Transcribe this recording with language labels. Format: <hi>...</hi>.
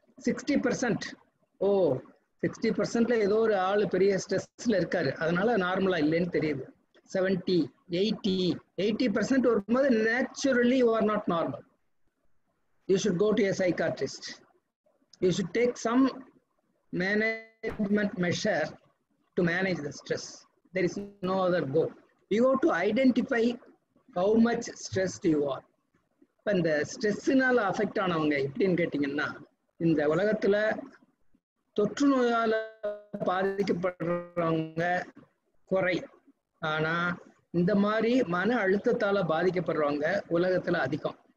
<ta>60%, ஓ 60%ல ஏதோ ஒரு ஆளு பெரிய ஸ்ட்ரெஸ்ல இருக்காரு, அதனால நார்மலா இல்லைன்னு தெரியுது.</ta> <en>70, 80%</en> <ta>வரும்போது</ta> <en>Naturally you are not normal. You should go to a psychiatrist. You should take some management measure to manage the stress. There is no other go. You have to identify how much stressed you are.</en> <ta>இப்போ இந்த ஸ்ட்ரெஸ்ஸுனால affect ஆனவங்க எப்படின்னு கேட்டிங்கன்னா, இந்த உலகத்துல தொற்று நோயால பாதிக்கப்படுறவங்க குறை, ஆனா இந்த மாதிரி மன அழுத்தத்தால பாதிக்கப்படுறவங்க உலகத்துல அதிகம்.</ta>